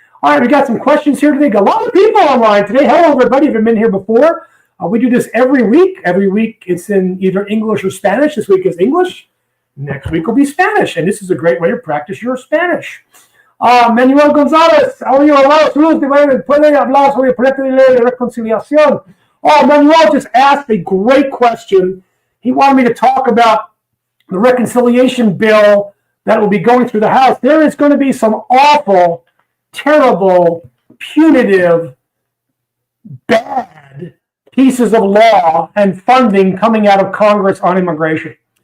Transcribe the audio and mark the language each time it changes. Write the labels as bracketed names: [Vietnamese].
[English] All right, we got some questions here today. Got a lot of people online today. Hello, everybody. If you've been here before, we do this every week. Every week it's in either English or Spanish. This week is English. Next week will be Spanish, and this is a great way to practice your Spanish. Manuel González, how are you? [Spanish] ¿Puede hablar sobre el proyecto de ley de reconciliación? [English] Oh, Manuel just asked a great question. He wanted me to talk about the reconciliation bill that will be going through the House. There is going to be some awful, terrible, punitive, bad pieces of law and funding coming out of Congress on immigration.